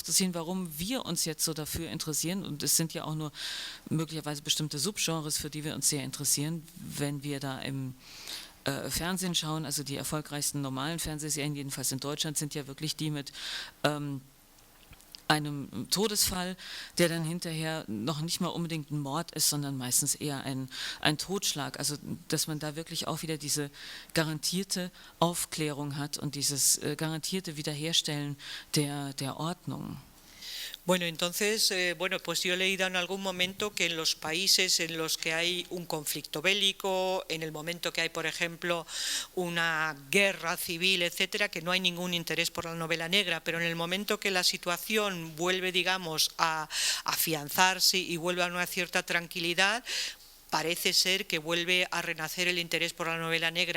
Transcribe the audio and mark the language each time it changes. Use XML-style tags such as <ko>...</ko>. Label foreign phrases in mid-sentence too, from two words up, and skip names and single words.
<de>zu ziehen, warum wir uns jetzt so dafür interessieren, und es sind ja auch nur möglicherweise bestimmte Subgenres, für die wir uns sehr interessieren, wenn wir da im Fernsehen schauen, also die erfolgreichsten normalen Fernsehserien, jedenfalls in Deutschland, sind ja wirklich die mit einem Todesfall, der dann hinterher noch nicht mal unbedingt ein Mord ist, sondern meistens eher ein Totschlag. Also dass man da wirklich auch wieder diese garantierte Aufklärung hat und dieses garantierte Wiederherstellen der Ordnung.</de> <es>Bueno, entonces, pues yo he leído en algún momento que en los países en los que hay un conflicto bélico, en el momento que hay, por ejemplo, una guerra civil, etcétera, que no hay ningún interés por la novela negra, pero en el momento que la situación vuelve, digamos, a afianzarse y vuelve a una cierta tranquilidad, parece ser que vuelve a renacer el interés por la novela negra.</es>